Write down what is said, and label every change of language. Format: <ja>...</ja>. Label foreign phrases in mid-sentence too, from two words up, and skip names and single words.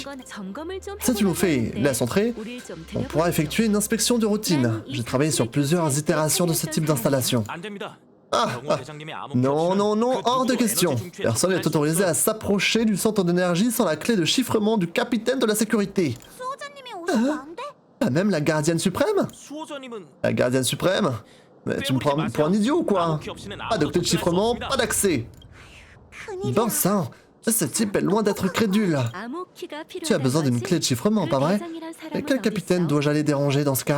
<fr>Si tu nous fais laisse entrer, on pourra effectuer une inspection de routine. J'ai travaillé sur plusieurs itérations de ce type d'installation. Non, non, non, hors de question. Personne n'est autorisé à s'approcher du centre d'énergie sans la clé de chiffrement du capitaine de la sécurité.</fr> <ko>수호자님이 오셔도 안 돼?</ko> <fr>Pas même la gardienne suprême? La gardienne suprême? Mais tu me prends pour un idiot ou quoi? Pas de clé de chiffrement, pas d'accès. Bon sang, ce type est loin d'être crédule. Tu as besoin d'une clé de chiffrement, pas vrai? Et quel capitaine dois-je aller déranger dans ce cas?</fr>